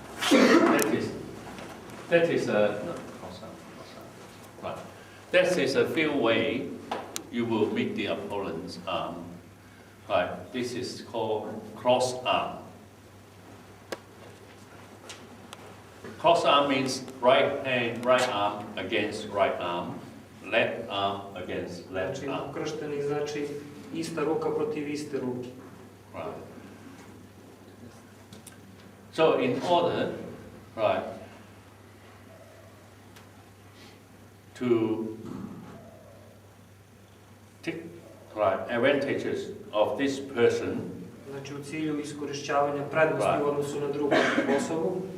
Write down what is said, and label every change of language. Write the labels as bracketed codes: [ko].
[en] That is a few way you will meet the opponent's arm. Right, this is called cross arm. Cross arm means right arm against right arm, left arm against left [sr] Znači, [en] arm. [sr] ukršteni znači ista ruka protiv iste ruke. [en] Right. So in order, right, to take advantages of this person, [sr] Znači, u cilju iskorišćavanja prednosti u odnosu na drugu osobu,